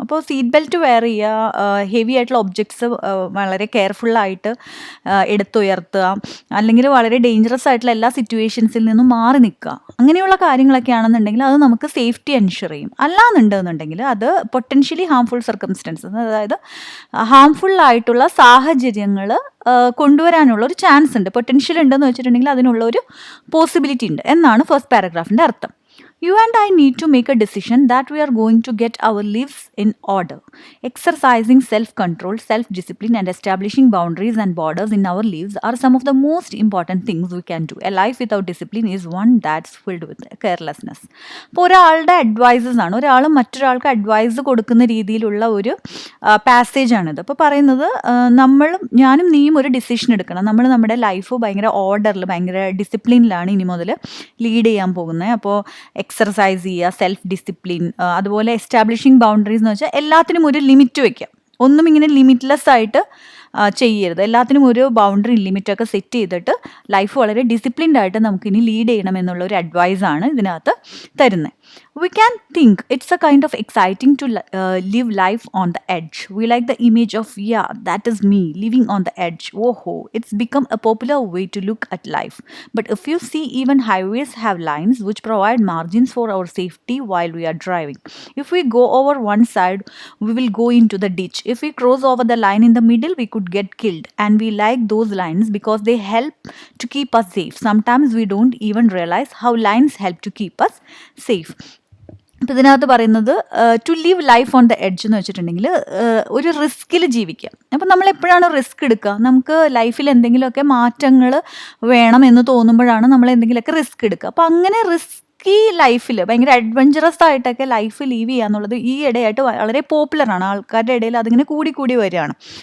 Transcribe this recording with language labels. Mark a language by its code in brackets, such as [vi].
[ml] അപ്പോൾ seat belt wear ചെയ്യുക, heavy ആയിട്ടുള്ള ഒബ്ജക്ട്സ് വളരെ കെയർഫുള്ളായിട്ട് എടുത്തുയർത്തുക, അല്ലെങ്കിൽ വളരെ ഡേഞ്ചറസ് ആയിട്ടുള്ള എല്ലാ സിറ്റുവേഷൻസിൽ നിന്നും മാറി നിൽക്കുക, അങ്ങനെയുള്ള കാര്യങ്ങളൊക്കെ ആണെന്നുണ്ടെങ്കിൽ അത് നമുക്ക് സേഫ്റ്റി എൻഷുർ ചെയ്യും. അല്ലാന്നുണ്ടെന്നുണ്ടെങ്കിൽ അത് പൊട്ടൻഷ്യലി ഹാംഫുൾ സർക്കംസ്റ്റൻസസ്, അതായത് ഹാംഫുൾ ആയിട്ടുള്ള സാഹചര്യങ്ങൾ കൊണ്ടുവരാനുള്ള ഒരു ചാൻസ് ഉണ്ട്, പൊട്ടൻഷ്യൽ ഉണ്ടെന്ന് വെച്ചിട്ടുണ്ടെങ്കിൽ അതിനുള്ള ഒരു പോസിബിലിറ്റി ഉണ്ട് എന്നാണ് ഫസ്റ്റ് പാരഗ്രാഫിൻ്റെ അർത്ഥം. [en] You and I need to make a decision that we are going to get our lives in order. Exercising self-control, self-discipline and establishing boundaries and borders in our lives are some of the most important things we can do. A life without discipline is one that's filled with carelessness. [ml] അപ്പോൾ ഒരാളുടെ advices ആണ്, ഒരാൾ മറ്റൊരാൾക്ക് advice കൊടുക്കുന്ന രീതിയിലുള്ള ഒരു പാസേജാണിത്. അപ്പോൾ പറയുന്നത് ഞാനും നീയും ഒരു ഡിസിഷൻ എടുക്കണം. നമ്മൾ നമ്മുടെ ലൈഫ് ഭയങ്കര ഓർഡറിൽ, ഭയങ്കര ഡിസിപ്ലിനിലാണ് ഇനി മുതൽ ലീഡ് ചെയ്യാൻ പോകുന്നത്. അപ്പോൾ എക്സർസൈസ് ചെയ്യുക, സെൽഫ് ഡിസിപ്ലിൻ, അതുപോലെ എസ്റ്റാബ്ലിഷിംഗ് ബൗണ്ടറീസ് എന്ന് വെച്ചാൽ എല്ലാത്തിനും ഒരു ലിമിറ്റ് വയ്ക്കുക. ഒന്നും ഇങ്ങനെ ലിമിറ്റ്ലെസ് ആയിട്ട് ചെയ്യരുത്, എല്ലാത്തിനും ഒരു ബൗണ്ടറി ലിമിറ്റൊക്കെ സെറ്റ് ചെയ്തിട്ട് ലൈഫ് വളരെ ഡിസിപ്ലിൻഡ് ആയിട്ട് നമുക്കിനി ലീഡ് ചെയ്യണം എന്നുള്ള ഒരു അഡ്വൈസാണ് ഇതിനകത്ത് തരുന്നത്. [en] We can think it's a kind of exciting to live life on the edge. We like the image of, yeah, that is me living on the edge. Oh, it's become a popular way to look at life. But if you see, even highways have lines which provide margins for our safety while we are driving. If we go over one side, we will go into the ditch. If we cross over the line in the middle, we could get killed. And we like those lines because they help to keep us safe. Sometimes we don't even realize how lines help to keep us safe. [ml] അപ്പോൾ ഇതിനകത്ത് പറയുന്നത് to live life on the edge എന്ന് വെച്ചിട്ടുണ്ടെങ്കിൽ ഒരു റിസ്കിൽ ജീവിക്കുക. അപ്പോൾ നമ്മൾ എപ്പോഴാണ് റിസ്ക് എടുക്കുക? നമുക്ക് ലൈഫിൽ എന്തെങ്കിലുമൊക്കെ മാറ്റങ്ങൾ വേണം എന്ന് തോന്നുമ്പോഴാണ് നമ്മൾ എന്തെങ്കിലുമൊക്കെ റിസ്ക് എടുക്കുക. അപ്പോൾ അങ്ങനെ ഈ ലൈഫിൽ ഭയങ്കര അഡ്വഞ്ചറസ് ആയിട്ടൊക്കെ ലൈഫ് ലീവ് ചെയ്യുക എന്നുള്ളത് ഈ ഇടയായിട്ട് വളരെ പോപ്പുലറാണ്, ആൾക്കാരുടെ ഇടയിൽ അതിങ്ങനെ കൂടി വരികയാണ്.